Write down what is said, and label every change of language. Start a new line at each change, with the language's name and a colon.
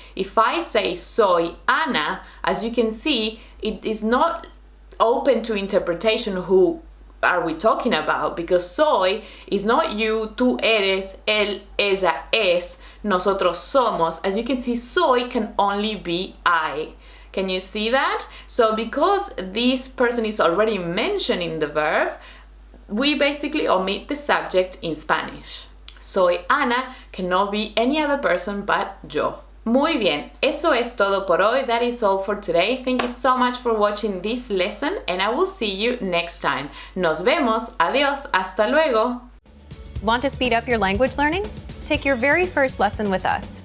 English: If I say
Spanish: soy Ana,
English: as you can see, it is not open to interpretation who are we talking about, because soy is not you,
Spanish: tú eres, él, ella es, nosotros somos.
English: As you can see, soy can only be I. Can you see that? So because this person is already mentioned in the verb, we basically omit the subject in Spanish.
Spanish: Soy Ana
English: cannot be any other person but yo.
Spanish: Muy bien, eso es todo por hoy.
English: That is all for today. Thank you so much for watching this lesson and I will see you next time.
Spanish: Nos vemos. Adiós. Hasta luego.
English: Want to speed up your language learning? Take your very first lesson with us. You'll start speaking in minutes and master real conversations.